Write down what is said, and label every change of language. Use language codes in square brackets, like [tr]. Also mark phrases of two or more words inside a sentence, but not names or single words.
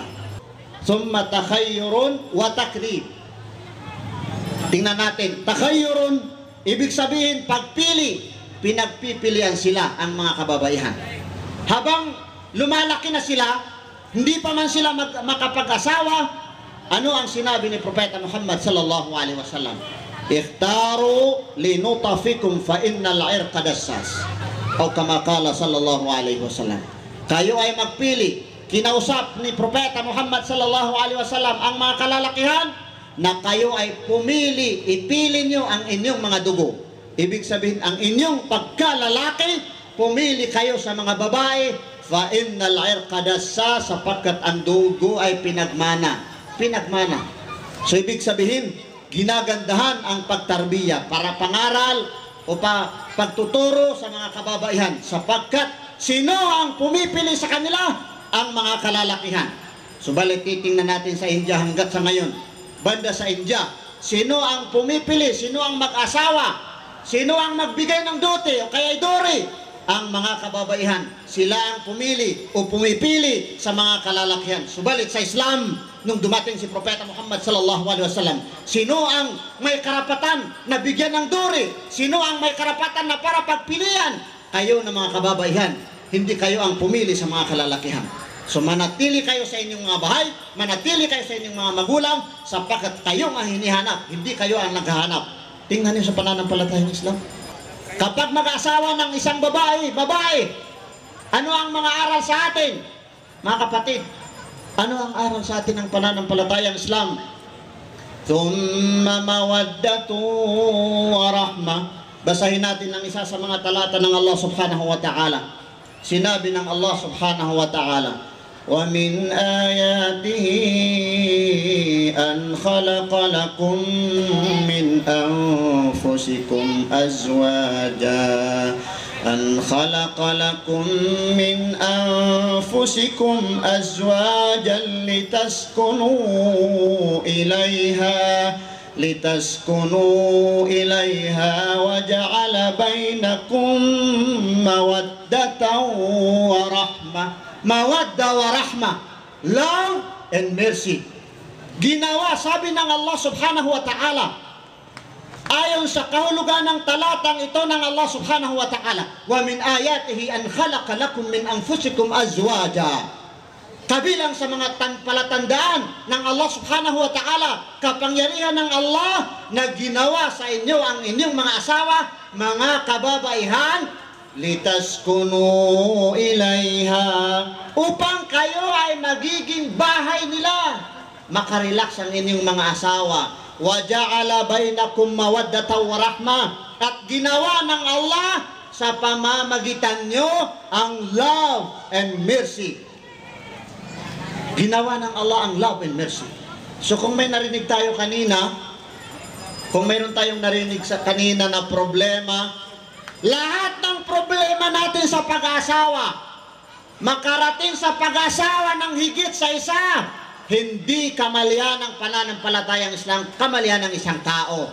[ar] ثم تخير وتقريب. [tl] Tingnan natin, takhayyurun, ibig sabihin pagpili, pinagpipilian sila ang mga kababaihan. Habang lumalaki na sila, hindi pa man sila makapag-asawa, ano ang sinabi ni Propeta Muhammad [ar] صلى الله عليه وسلم? تخيروا لنطفكم فإن العرق دساس. O كما قال صلى الله عليه وسلم. [tl] Kayo ay magpili. Kinausap ni Propeta Muhammad [ar] صلى الله عليه وسلم [tl] ang mga kalalakihan na kayo ay pumili, ipili nyo ang inyong mga dugo. Ibig sabihin, ang inyong pagkalalaki, pumili kayo sa mga babae, [ar] فإن العرق دساس, [tl] sapagkat ang dugo ay pinagmana. So ibig sabihin, ginagandahan ang pagtarbiya para pangaral o pagtuturo sa mga kababaihan, sapagkat sino ang pumipili sa kanila? Ang mga kalalakihan. Subalit titingnan natin sa India hanggat sa ngayon, banda sa India, sino ang pumipili, sino ang mag-asawa, sino ang magbigay ng dote o kaya dori? Ang mga kababaihan. Sila ang pumili o pumipili sa mga kalalakihan. Subalit sa Islam, nung dumating si Propeta Muhammad [ar] صلى الله عليه وسلم, [tl] sino ang may karapatan na bigyan ng duri? Sino ang may karapatan na para pagpilian? Kayo na mga kababaihan, hindi kayo ang pumili sa mga kalalakihan. So manatili kayo sa inyong mga bahay, manatili kayo sa inyong mga magulang, sapagkat kayo ang hinihanap, hindi kayo ang naghahanap. Tingnan niyo sa pananampalatayang Islam. Kapag mag-asawa ng isang babae, ano ang mga aral sa atin? Mga kapatid, ano ang aral sa atin ng pananampalatayang Islam? [ar] ثم مودة ورحمة. [tl] Basahin natin ang isa sa mga talata ng Allah [ar] سبحانه وتعالى. [tl] Sinabi ng Allah [ar] سبحانه وتعالى, وَمِنْ آيَاتِهِ أَنْ خَلَقَ لَكُمْ مِنْ أَنْفُسِكُمْ أَزْوَاجًا أَنْ خَلَقَ لَكُمْ مِنْ أَنْفُسِكُمْ أَزْوَاجًا لِتَسْكُنُوا إِلَيْهَا وَجَعَلَ بَيْنَكُمْ مَوَدَّةً وَرَحْمَةً. مودة ورحمة, [en] love and mercy. [tl] Ginawa, sabi ng Allah [ar] سبحانه وتعالى, [tl] ayon sa kahulugan ng talatang ito ng Allah [ar] سبحانه وتعالى, ومن آياته أن خلق لكم من أنفسكم أزواجا. [tl] Kabilang sa mga palatandaan ng Allah [ar] سبحانه وتعالى, [tl] kapangyarihan ng Allah na ginawa sa inyo ang inyong mga asawa, mga kababaihan, [ar] لتسكنوا إليها, [tl] upang kayo ay magiging bahay nila, makarelax ang inyong mga asawa. [ar] وجعل بينكم مودة ورحمة, [tl] at ginawa ng Allah sa pamamagitan nyo ang [en] love and mercy. [tl] Ginawa ng Allah ang [en] love and mercy. [tl] So kung may narinig tayo kanina, kung mayroon tayong narinig sa kanina na problema, lahat ng problema natin sa pag-asawa, makarating sa pag-asawa ng higit sa isa, hindi kamalian ng pananampalatayang Islam, kamalian ng isang tao.